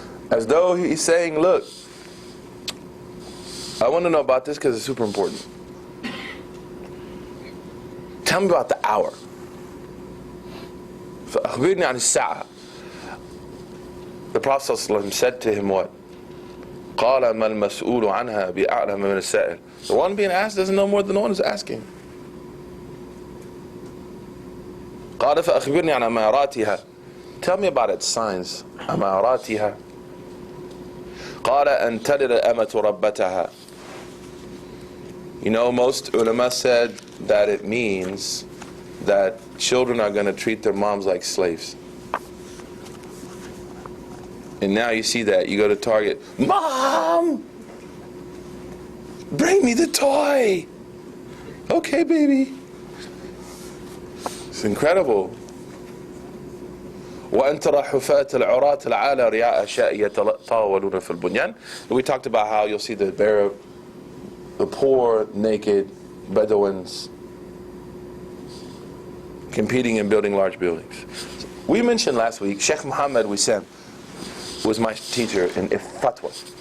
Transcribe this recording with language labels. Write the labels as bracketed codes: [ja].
[en] As though he's saying, look, I want to know about this because it's super important. Tell me about the hour. [ar] فأخبرني عن الساعة. [en] The Prophet ﷺ said to him what? [ar] قال ما المسؤول عنها بأعلم من السائل. [en] The one being asked doesn't know more than the one who's asking. [ar] قال فأخبرني عن أماراتها. [en] Tell me about its signs. [ar] أماراتها. قال أن تلد الأمة ربتها. [en] You know, most ulama said that it means that children are going to treat their moms like slaves. And now you see that. You go to Target. Mom! Bring me the toy! Okay, baby. It's incredible. [ar] وأن ترى حفاة العراة العالى رياء أشياء يتطاولون في البنيان. [en] We talked about how you'll see the poor, naked Bedouins competing in building large buildings. We mentioned last week, Sheikh Muhammad Wissam was my teacher in Fatwa.